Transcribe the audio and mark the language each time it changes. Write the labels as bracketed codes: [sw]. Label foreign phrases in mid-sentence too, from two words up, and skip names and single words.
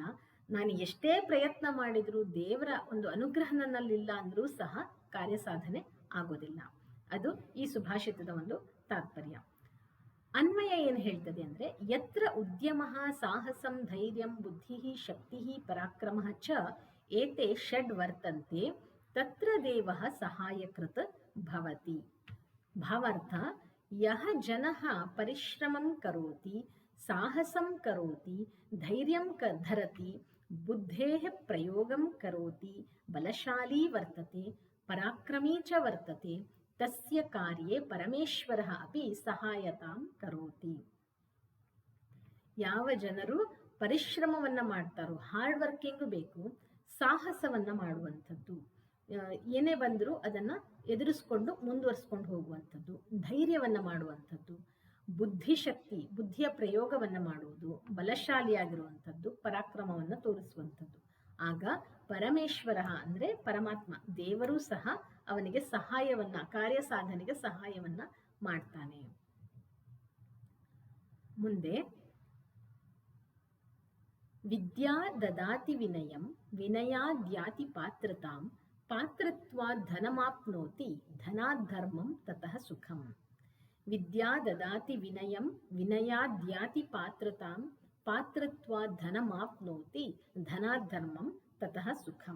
[kn] ನಾನು ಎಷ್ಟೇ ಪ್ರಯತ್ನ ಮಾಡಿದ್ರು ದೇವರ ಒಂದು ಅನುಗ್ರಹ ನನ್ನಲ್ಲಿಲ್ಲ ಅಂದ್ರೂ ಸಹ ಕಾರ್ಯ ಸಾಧನೆ ಆಗೋದಿಲ್ಲ. ಅದು ಈ ಸುಭಾಷಿತದ ಒಂದು ತಾತ್ಪರ್ಯ. ಅನ್ವಯ ಏನು ಹೇಳ್ತದೆ ಅಂದ್ರೆ [sa] ಯತ್ರ ಉದ್ಯಮ ಸಾಹಸಂ ಧೈರ್ಯಂ ಬುದ್ಧಿ ಶಕ್ತಿ ಪರಾಕ್ರಮ ಚ ಏತೆ ಷಡ್ ವರ್ತಂತೆ ತತ್ರ ದೇವ ಸಹಾಯಕೃತ ಭವತಿ. ಭಾವಾರ್ಥ ಯಹ ಜನಃ ಪರಿಶ್ರಮಂ ಕರೋತಿ ಸಾಹಸಂ ಕರೋತಿ ಧೈರ್ಯಂ ಧರತಿ ಬುದ್ಧೇಃ ಪ್ರಯೋಗಂ ಕರೋತಿ ಬಲಶಾಲಿ ವರ್ತತೆ ಪರಾಕ್ರಮೀ ಚ ವರ್ತತೆ ತಸ್ಯ ಕಾರ್ಯೇ ಪರಮೇಶ್ವರಃ ಅಪಿ ಸಹಾಯತಾಂ ಕರೋತಿ. [kn] ಯಾವ ಜನರು ಪರಿಶ್ರಮವನ್ನ ಮಾಡ್ತಾರೋ, [en] hard working [kn] ಬೇಕು, ಸಾಹಸವನ್ನ ಮಾಡುವಂಥದ್ದು, ಏನೇ ಬಂದರೂ ಅದನ್ನ ಎದುರಿಸ್ಕೊಂಡು ಮುಂದುವರಿಸ್ಕೊಂಡು ಹೋಗುವಂಥದ್ದು, ಧೈರ್ಯವನ್ನ ಮಾಡುವಂಥದ್ದು, ಬುದ್ಧಿಶಕ್ತಿ ಬುದ್ಧಿಯ ಪ್ರಯೋಗವನ್ನ ಮಾಡುವುದು, ಬಲಶಾಲಿಯಾಗಿರುವಂಥದ್ದು, ಪರಾಕ್ರಮವನ್ನ ತೋರಿಸುವಂಥದ್ದು. ಆಗ ಪರಮೇಶ್ವರ ಅಂದ್ರೆ ಪರಮಾತ್ಮ ದೇವರು ಸಹ ಅವನಿಗೆ ಸಹಾಯವನ್ನ, ಕಾರ್ಯ ಸಾಧನೆಗೆ ಸಹಾಯವನ್ನ ಮಾಡ್ತಾನೆ. [sa] ಮುಂದೆ ವಿದ್ಯಾ ದದಾತಿ ವಿನಯಂ ವಿನಯಾದ್ಯಾತಿ ಪಾತ್ರತಾಂ ಪಾತ್ರತ್ವಾದ್ ಧನಮಾಪ್ನೋತಿ ಧನಾಧರ್ಮಂ ತತಃ ಸುಖಂ. ವಿದ್ಯಾ ದದಾತಿ ವಿನಯಂ ವಿನಯಾದ್ಯಾತಿ ಪಾತ್ರತಾಂ ಪಾತ್ರತ್ವಾದ್ ಧನಮಾಪ್ನೋತಿ ಧನಾಧರ್ಮಂ ತತಃ ಸುಖಂ.